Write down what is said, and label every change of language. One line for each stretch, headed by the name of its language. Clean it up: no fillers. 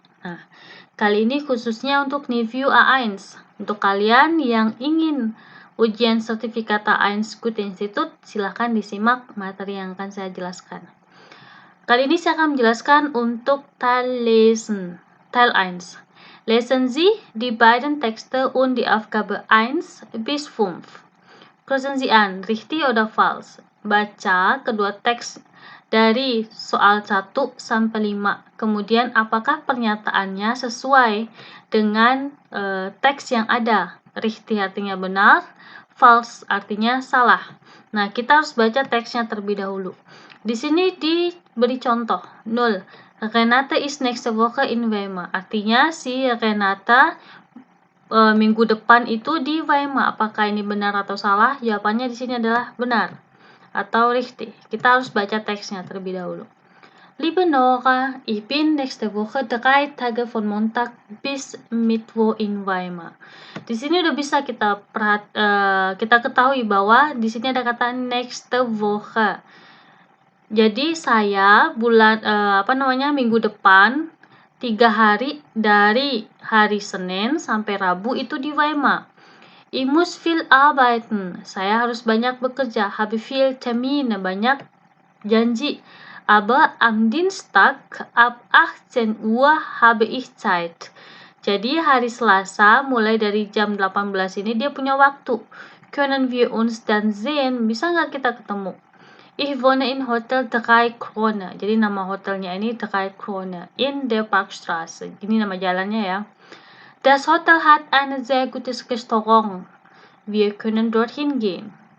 Indonesian: Nah, kali ini khususnya untuk Niveau A1. Untuk kalian yang ingin ujian sertifikat A1 Goethe-Institut, silahkan disimak materi yang akan saya jelaskan. Kali ini saya akan menjelaskan untuk Teil Lesen, Teil 1.
German: Lesen Sie die beiden Texte und die Aufgabe 1 bis 5. Kreuzen Sie an, richtig oder falsch.
Indonesian: Baca kedua teks dari soal 1 sampai 5. Kemudian apakah pernyataannya sesuai dengan teks yang ada. Richtig artinya benar, false artinya salah. Nah, kita harus baca teksnya terlebih dahulu. Di sini diberi contoh 0.
German: Renata is next Woche in Weimar.
Indonesian: Artinya si Renata minggu depan itu di Weimar. Apakah ini benar atau salah? Jawabannya di sini adalah benar atau richtig. Kita harus baca teksnya terlebih dahulu.
German: Liebe Nora, ich bin nächste Woche 3 Tage von Montag bis Mittwoch in Weimar.
Indonesian: Di sini udah bisa kita ketahui bahwa di sini ada kata
German: nächste Woche.
Indonesian: Jadi saya minggu depan 3 hari dari hari Senin sampai Rabu itu di Weimar.
German: Ich muss viel arbeiten.
Indonesian: Saya harus banyak bekerja.
German: Habe viel Termine,
Indonesian: banyak janji.
German: Aber am Dienstag ab 18 Uhr habe ich Zeit.
Indonesian: Jadi hari Selasa mulai dari jam 18 ini dia punya waktu.
German: Können wir uns dann sehen?
Indonesian: Bisa nggak kita ketemu?
German: Ich wohne in Hotel 3 Krone.
Indonesian: Jadi nama hotelnya ini 3 Krone
German: in der Parkstraße.
Indonesian: Ini nama jalannya ya.
German: Das Hotel hat ein sehr gutes Restaurant. Wir können dorthin gehen.